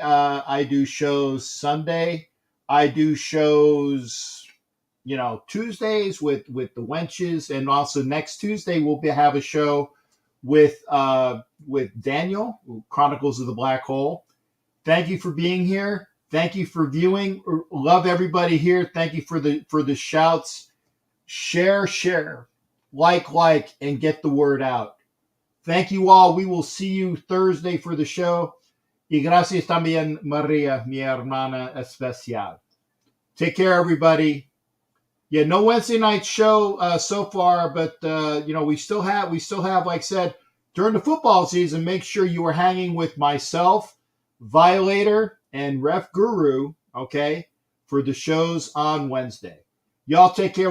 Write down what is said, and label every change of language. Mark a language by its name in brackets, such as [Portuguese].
[English] I do shows Sunday. I do shows, Tuesdays with the wenches, and also next Tuesday we'll have a show with Daniel, Chronicles of the Black Hole. Thank you for being here. Thank you for viewing. Love everybody here. Thank you for the shouts. Share, like, and get the word out. Thank you all. We will see you Thursday for the show. [Spanish] Y gracias también, Maria, mi hermana especial. [English] Take care, everybody. Yeah, no Wednesday night show so far, but we still have, like I said, during the football season, make sure you are hanging with myself, Violator, and Ref Guru, okay, for the shows on Wednesday. Y'all take care.